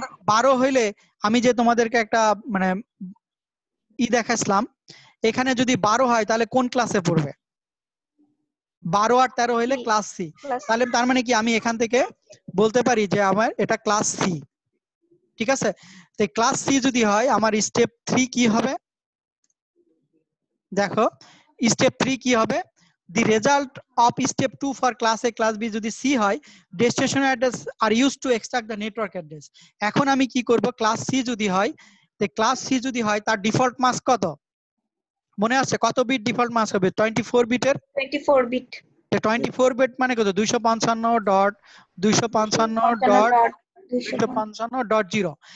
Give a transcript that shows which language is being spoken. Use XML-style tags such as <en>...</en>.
<bn>12 হইলে আমি যে তোমাদেরকে একটা মানে দেখাইছিলাম, এখানে যদি 12 হয় তাহলে কোন ক্লাসে পড়বে? 12 আর 13 হইলে ক্লাস সি। তাহলে তার মানে কি আমি এখান থেকে বলতে পারি যে আমার এটা ক্লাস সি। ঠিক আছে, তো ক্লাস সি যদি হয় আমার স্টেপ 3 কি হবে দেখো, স্টেপ 3 কি হবে,</bn> <en>the result of step 2 for class A class B যদি C হয়, destination address are used to extract the network address।</en> <bn>এখন আমি কি করব, ক্লাস সি যদি হয়, তো ক্লাস সি যদি হয় তার ডিফল্ট মাস্ক কত মনে আছে, কত বিট ডিফল্ট মাস্ক হবে? 24 বিটের। 24 বিট। 24 বিট মানে কত, 255.255.255.0।</bn>